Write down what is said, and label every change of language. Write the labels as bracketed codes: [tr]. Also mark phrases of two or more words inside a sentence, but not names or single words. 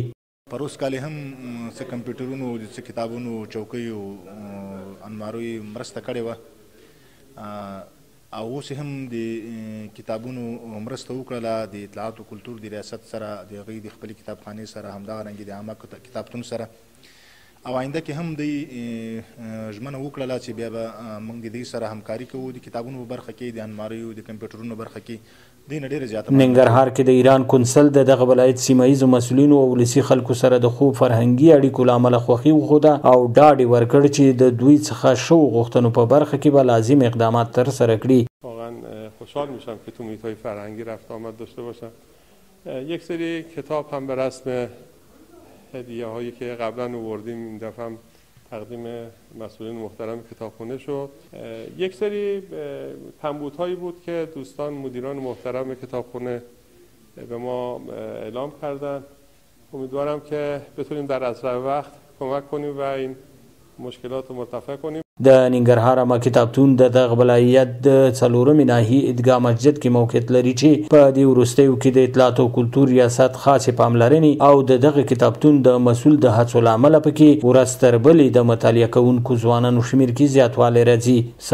[ps] پر اوس کال هم څه کمپیوټرونو څه کتابونو چوکیو الماریو مرسته کړې وه او اوس هم د کتابونو مرسته وکړله د اطلاعات او کلتور د ریاست سره د هغوی د خپلې کتابخانې سره همدغرنګې د عامه کتابتون سره او آینده کې هم دوی ژمنه وکړله چې بیا به موږ د دوی سره همکاري کوو د کتابونو په برخه کې د الماریو د کمپیوټرونو برخه کې دوی نه ډېره زیاته. ننګرهار کې د ایران کونسل د دغه ولایت سیمه ییزو مسؤلینو او ولسي خلکو سره د خوب فرهنګي اړیکو له امله خوښي وښوده او ډاډ یې ورکړ چې د دوی څخه شوو غوښتنو په برخه کې به لازم اقدامات ترسره کړي. [fa] واقعا خوشحال میشم که تو محیط‌های فرهنگی رفت آمد داشته باشم. یک سری کتاب هم به رسم هدیه هایی که قبلا آوردیم این دفعه هم تقدیم مسئولین محترم کتابخانه شد. یک سری کمبودهایی بود که دوستان مدیران محترم کتابخانه به ما اعلام کردن. امیدوارم که بتونیم در اسرع وقت کمک کنیم و این مشکلات رو مرتفع کنیم. [ps] د ننګرهار عامه کتابتون د دغه ولایت د څلورمې ناحیې عیدګاه مسجد کې موقعیت لري چې په دې وروستیو کې د اطلاعات او کلتور ریاست خاصې پاملرنې او د دغه کتابتون د مسؤل د هڅو له امله پکې ورځ تر بلې د مطالعه کوونکو ځوانانو شمېر کې زیاتوالی راځي.